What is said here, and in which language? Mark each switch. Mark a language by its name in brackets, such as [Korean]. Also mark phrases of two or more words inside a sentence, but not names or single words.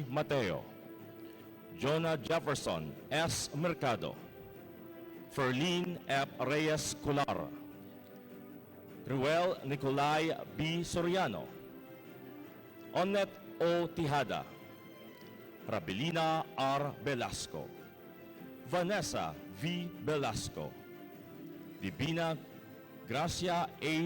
[English] Mateo, Jonah Jefferson S. Mercado, Ferlin F. Reyes Cular, Ruel Nicolay B. Soriano, Onet O. Tijada, Rabelina R. Velasco, Vanessa V. Velasco, Divina Gracia A.